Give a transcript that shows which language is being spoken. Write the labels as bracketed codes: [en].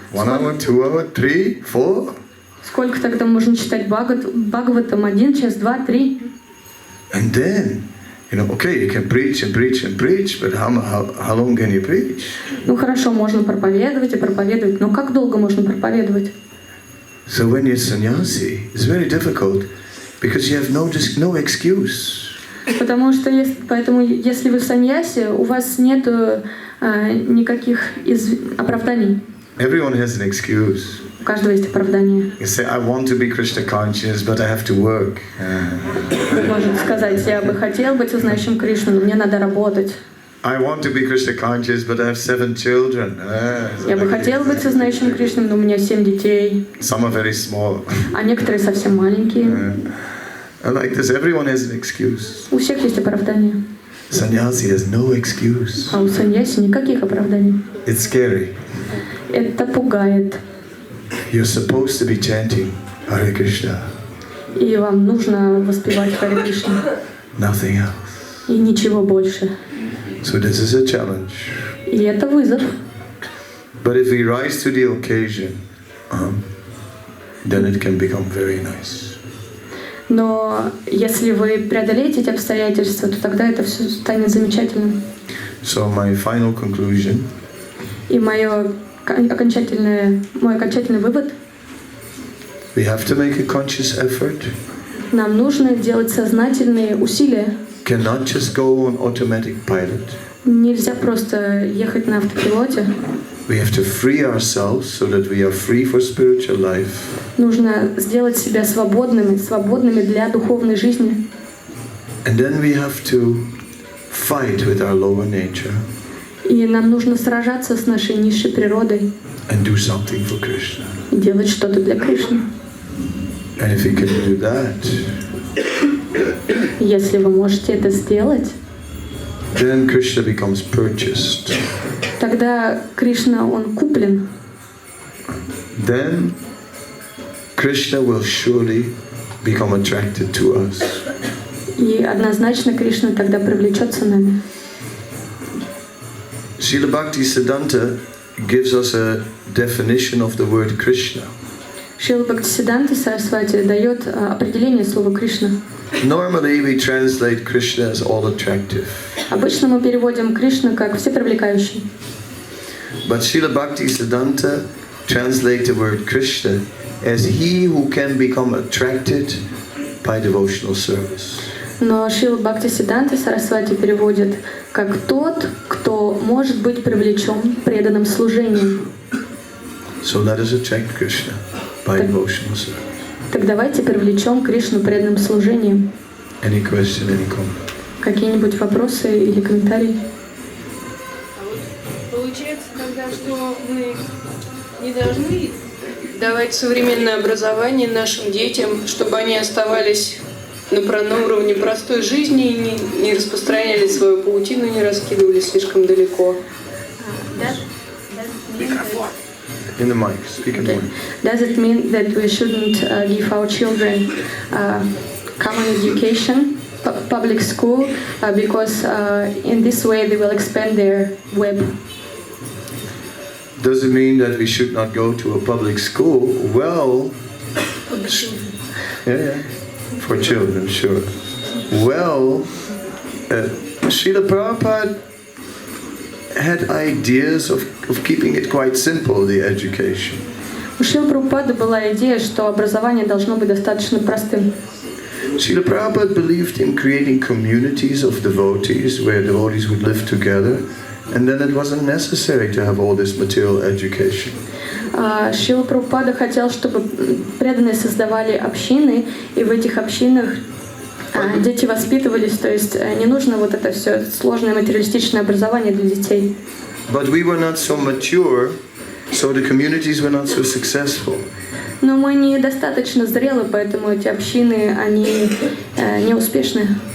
[en] 1 hour, 2 hours, 3, 4? [ru] Сколько тогда можно читать Бхагаватам? 1 час, 2, 3? [en] And then, you know, okay, you can preach and preach and preach, but how long can you preach? [ru] Ну хорошо, можно проповедовать и проповедовать, но как долго можно проповедовать? [en] So when you're sannyasi, it's very difficult because you have no excuse. [ru] Потому что поэтому если вы саньяси, у вас нет никаких оправданий. [en] Everyone has an excuse. [ru] У каждого есть оправдание. [en] You say, I want to be Krishna conscious, but I have to work. [ru] Вы можете сказать, я бы хотел быть узнающим Кришну, но мне надо работать. [en] I want to be Krishna conscious, but I have 7 children. [ru] Я бы хотел быть узнающим Кришну, но у меня 7 детей. [en] Some are very small. [ru] А некоторые совсем маленькие. [en] And like this, everyone has an excuse. [ru] У всех есть оправдание. [en] Sannyasi has no excuse. [ru] А у саньяси никаких оправданий. [en] It's scary. [ru] Это пугает. [en] You're supposed to be chanting Hare Krishna. [ru] И вам нужно воспевать Харе Кришна. [en] Nothing else. [ru] И ничего больше. [en] So this is a challenge. [ru] И это вызов. [en] But if we rise to the occasion, then it can become very nice. [ru] Но если вы преодолеете эти обстоятельства, то тогда это все станет замечательным. [en] So my final conclusion. [ru] И мое мой окончательный вывод. [en] We have to make a conscious effort. [ru] Нам нужно делать сознательные усилия. [en] Cannot just go on automatic pilot. [ru] Нельзя просто ехать на автопилоте. [en] We have to free ourselves so that we are free for spiritual life. [ru] Нужно сделать себя свободными для духовной жизни. [en] And then we have to fight with our lower nature. [ru] И нам нужно сражаться с нашей низшей природой. [en] And do something for Krishna. [ru] И делать что-то для Кришны. [en] And if you can do that, [ru] если вы можете это сделать, [en] then Krishna becomes purchased. [ru] Тогда Кришна, он куплен. [en] Then Krishna will surely become attracted to us. [ru] И однозначно Кришна тогда привлечется нами. [en] Srila Bhaktisiddhanta gives us a definition of the word Krishna. [ru] Шрила Бхактисиддханта Сарасвати дает определение слова Кришна. [en] Normally we translate Krishna as all attractive. [ru] Обычно мы переводим Кришна как всепривлекающий. [en] But Srila Bhaktisiddhanta translates the word Krishna as he who can become attracted by devotional service. [ru] Но Шрила Бхактисиддханта Сарасвати переводит как тот, кто может быть привлечен преданным служением. [en] So let us attract Krishna by devotional service. [ru] Так давайте привлечем Кришну преданным служением. [en] Any question, any comment? [ru] Какие-нибудь вопросы или комментарии? Получается тогда, что мы не должны давать современное образование нашим детям, чтобы они оставались на уровне простой жизни и не распространяли свою паутину, не раскидывали слишком далеко. [en] In the mic, speak in the mic. Does it mean that we shouldn't give our children common education, public school, because in this way they will expand their web? Does it mean that we should not go to a public school? Well, yeah, for children, sure. Well, Srila Prabhupada had ideas of keeping it quite simple, the education. [ru] У Шрилы Прабхупады была идея, что образование должно быть достаточно простым. [en] Srila Prabhupada believed in creating communities of devotees where devotees would live together, and then it wasn't necessary to have all this material education. [ru] Шрила Прабхупада хотел, чтобы преданные создавали общины, и в этих общинах дети воспитывались, то есть не нужно вот это все сложное материалистичное образование для детей. [en] But we were not so mature, so the communities were not so successful. [ru] Но мы недостаточно зрелы, поэтому эти общины, они не успешны.